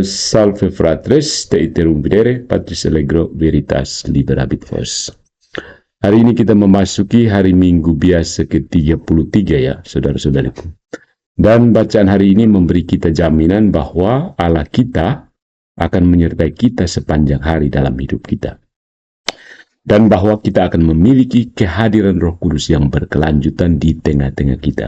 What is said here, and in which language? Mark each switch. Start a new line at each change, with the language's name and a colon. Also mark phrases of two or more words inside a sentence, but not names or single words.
Latin: Salve fratres, te iterum videre, Patris allegro veritas liberabit vos.
Indonesian: Hari ini kita memasuki hari Minggu biasa ke-33 ya, saudara-saudariku. Dan bacaan hari ini memberi kita jaminan bahwa Allah kita akan menyertai kita sepanjang hari dalam hidup kita. Dan bahwa kita akan memiliki kehadiran Roh Kudus yang berkelanjutan di tengah-tengah kita.